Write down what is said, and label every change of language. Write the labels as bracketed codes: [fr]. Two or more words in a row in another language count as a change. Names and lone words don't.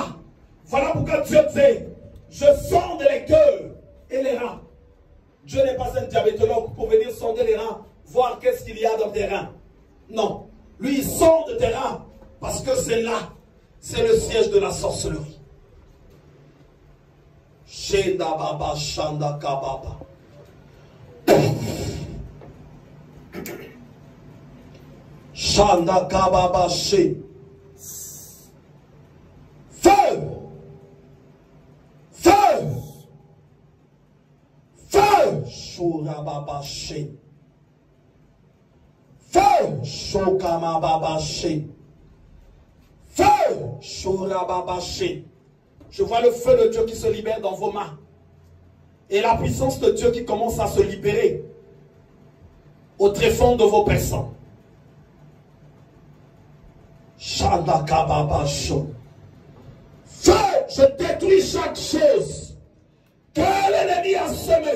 [fr] Voilà pourquoi Dieu dit, je sonde les cœurs et les reins. Dieu n'est pas un diabétologue pour venir sonder les reins, voir qu'est-ce qu'il y a dans tes reins. Non. Lui, il sonde tes reins parce que c'est là. C'est le siège de la sorcellerie. Shenda baba shanda kababa. Shanda kababa she. Feu! Feu! Feu! Shura baba she. Feu! Shokama baba she. Feu! Shura baba she. Je vois le feu de Dieu qui se libère dans vos mains. Et la puissance de Dieu qui commence à se libérer au tréfonds de vos personnes. Feu, je détruis chaque chose que l'ennemi a semé.